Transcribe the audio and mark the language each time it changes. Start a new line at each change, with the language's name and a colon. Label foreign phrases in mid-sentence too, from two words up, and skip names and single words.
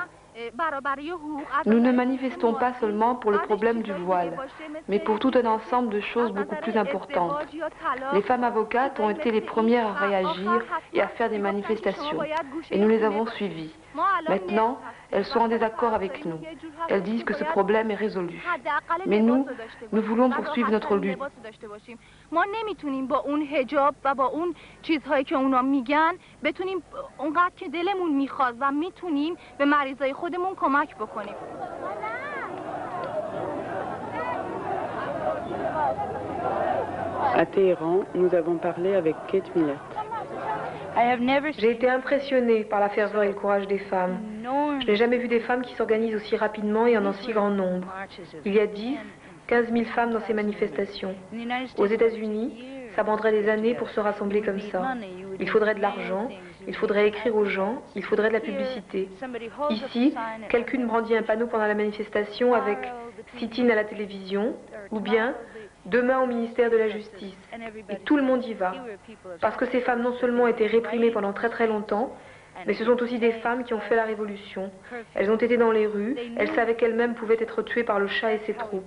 French: Nous ne manifestons pas seulement pour le problème du voile, mais pour tout un ensemble de choses beaucoup plus importantes. Les femmes avocates ont été les premières à réagir et à faire des manifestations, et nous les avons suivies. Maintenant, elles sont en désaccord avec nous. Elles disent que ce problème est résolu. Mais nous voulons poursuivre notre lutte.
Persian: ما نمیتونیم با اون حجاب و با اون چیزهایی که اونا میگن بتونیم اونقدر که دلمون میخواد و میتونیم به مریضای خودمون کمک بکنیم.
French: À Téhéran, nous avons parlé avec Kate Millett. J'ai été impressionnée par la ferveur et le courage des femmes. Je n'ai jamais vu des femmes qui s'organisent aussi rapidement et en un si grand nombre. Il y a 15 000 femmes dans ces manifestations. Aux États-Unis, ça prendrait des années pour se rassembler comme ça. Il faudrait de l'argent, il faudrait écrire aux gens, il faudrait de la publicité. Ici, quelqu'un brandit un panneau pendant la manifestation avec « sit-in à la télévision » ou bien « demain au ministère de la Justice ». Et tout le monde y va. Parce que ces femmes non seulement ont été réprimées pendant très très longtemps, mais ce sont aussi des femmes qui ont fait la révolution. Elles ont été dans les rues, elles savaient qu'elles-mêmes pouvaient être tuées par le Shah et ses troupes.